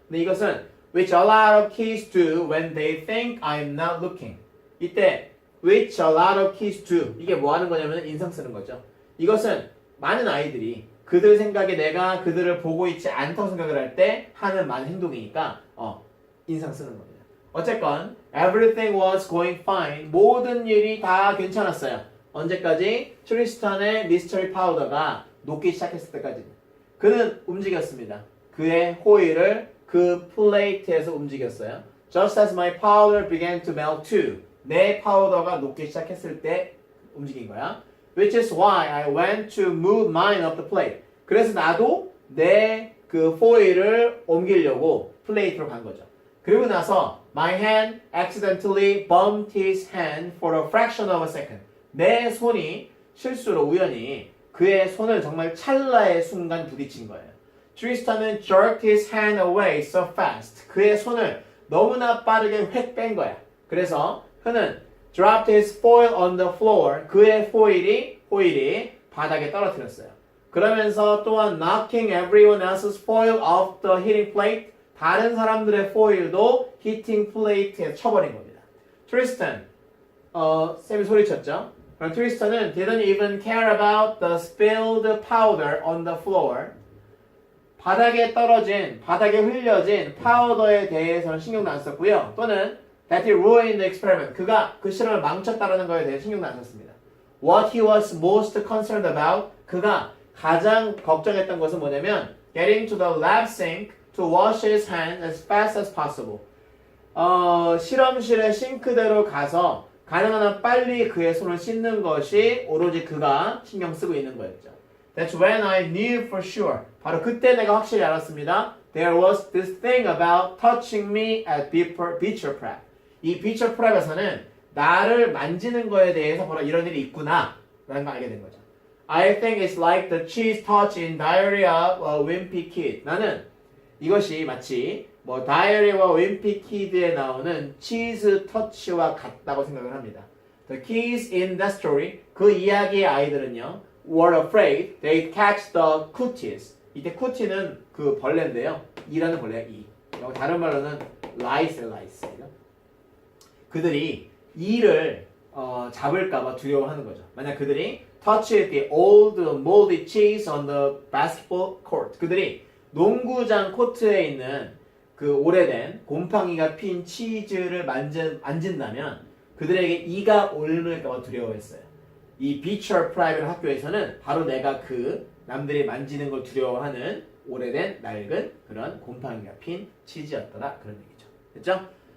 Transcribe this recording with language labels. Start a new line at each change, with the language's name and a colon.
Korean: 근데 이것은
English: which a lot of kids do when they think I'm not looking.
Korean: 이때
English: which a lot of kids do
Korean: 이게 뭐 하는 거냐면 인상 쓰는 거죠. 이것은 많은 아이들이 그들 생각에 내가 그들을 보고 있지 않다고 생각을 할 때 하는 많은 행동이니까 인상 쓰는 겁니다. 어쨌건
English: everything was going fine.
Korean: 모든 일이 다 괜찮았어요. 언제까지? 트리스탄의 미스터리 파우더가 녹기 시작했을 때까지. 그는 움직였습니다. 그의 호일을 그 플레이트에서 움직였어요.
English: Just as my powder began to melt too.
Korean: 내 파우더가 녹기 시작했을 때 움직인 거야.
English: Which is why I went to move mine up the plate.
Korean: 그래서 나도 내 그 포일을 옮기려고 플레이트로 간 거죠. 그리고 나서
English: my hand accidentally bumped his hand for a fraction of a second.
Korean: 내 손이 실수로 우연히 그의 손을 정말 찰나의 순간 부딪힌 거예요.
English: 트리스탄은 jerked his hand away so fast.
Korean: 그의 손을 너무나 빠르게 획 뺀 거야. 그래서 그는
English: dropped his foil on the floor.
Korean: 그의 호일이 바닥에 떨어뜨렸어요. 그러면서 또한
English: knocking everyone else's foil off the hitting plate.
Korean: 다른 사람들의 foil도 히팅 플레이트에 쳐버린 겁니다. 트리스탄, 쌤이 소리쳤죠? 그럼
English: 트리스탄은 didn't even care about the spilled powder on the floor.
Korean: 바닥에 흘려진 파우더에 대해서는 신경도 안 썼고요. 또는
English: that he ruined the experiment.
Korean: 그가 그 실험을 망쳤다라는 거에 대해 신경도 안 썼습니다.
English: What he was most concerned about.
Korean: 그가 가장 걱정했던 것은 뭐냐면
English: getting to the lab sink to wash his hands as fast as possible.
Korean: 실험실의 싱크대로 가서 가능한 한 빨리 그의 손을 씻는 것이 오로지 그가 신경 쓰고 있는 거였죠.
English: That's when I knew for sure.
Korean: 바로 그때 내가 확실히 알았습니다.
English: There was this thing about touching me at Beecher Prep.
Korean: 이 Beecher Prep에서는 나를 만지는 거에 대해서 바로 이런 일이 있구나 라는 걸 알게 된 거죠.
English: I think it's like the cheese touch in Diary of a Wimpy Kid.
Korean: 나는 이것이 마치 다이어리와 윈피 키드에 나오는 치즈 터치와 같다고 생각을 합니다.
English: The kids in that story,
Korean: 그 이야기의 아이들은요,
English: were afraid they'd catch the cooties.
Korean: 이때 cooty는 그 벌레인데요. 이라는 벌레야, 이. 다른 말로는 lice예요. 그들이 이를 잡을까봐 두려워하는 거죠. 만약 그들이
English: touched the old moldy cheese on the basketball court.
Korean: 그들이 농구장 코트에 있는 그 오래된 곰팡이가 핀 치즈를 만진다면 그들에게 이가 옮을까봐 두려워했어요. 이 비처 프라이빗 학교에서는 바로 내가 그 남들이 만지는 걸 두려워하는 오래된 낡은 그런 곰팡이가 핀 치즈였더라 그런 얘기죠. 됐죠?